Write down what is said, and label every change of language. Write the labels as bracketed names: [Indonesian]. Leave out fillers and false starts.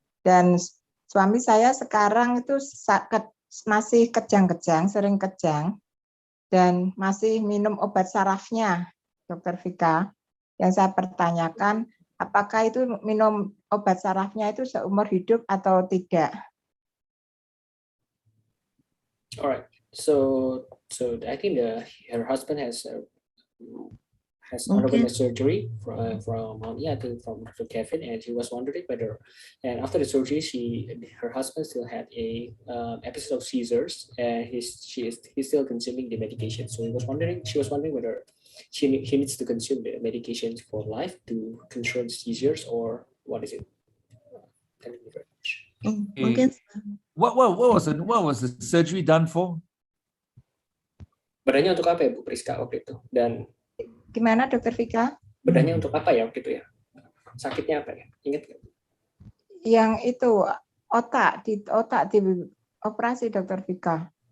[Indonesian] Dan suami saya sekarang itu masih kejang-kejang, sering kejang, dan masih minum obat sarafnya, Dr. Vika. Yang saya pertanyakan, apakah itu minum obat sarafnya itu seumur hidup atau tidak? [English] Alright, so I think her husband has undergone a surgery from I think from Dr. Kevin, and she was wondering whether, and after the surgery, her husband still had a episode of seizures, and he's still consuming the medication. So she was wondering whether he needs to consume the medications for life to control the seizures, or what is it? Thank you very much. What was the surgery done for? [Indonesian] Bedanya untuk apa ya Bu Priska waktu itu? Dan gimana Dr. Vika? Bedanya untuk apa ya waktu itu ya? Sakitnya apa ya? Ingat nggak? Yang itu otak di operasi Dr. Vika.